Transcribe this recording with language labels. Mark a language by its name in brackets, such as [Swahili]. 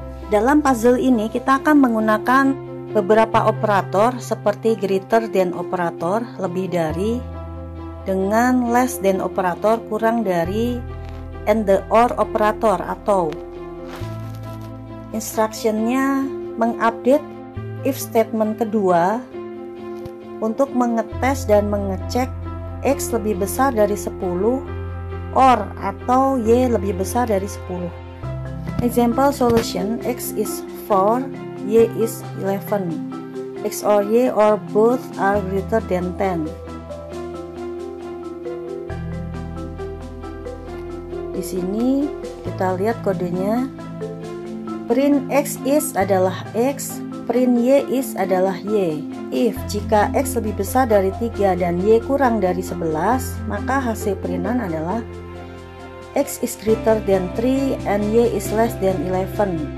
[Indonesian] Dalam puzzle ini kita akan menggunakan beberapa operator seperti greater than operator, lebih dari, dengan less than operator, kurang dari, [English] and the or operator [Indonesian] atau. Instructionnya mengupdate if statement kedua untuk mengetes dan mengecek X lebih besar dari 10 or atau Y lebih besar dari 10. [English] Example solution, X is 4, Y is 11. X or Y or both are greater than 10. [Indonesian] Di sini kita lihat kodenya. Print X is adalah X, print Y is adalah Y. If jika X lebih besar dari 3 dan Y kurang dari 11, maka hasil printan adalah [English] X is greater than 3 and Y is less than 11.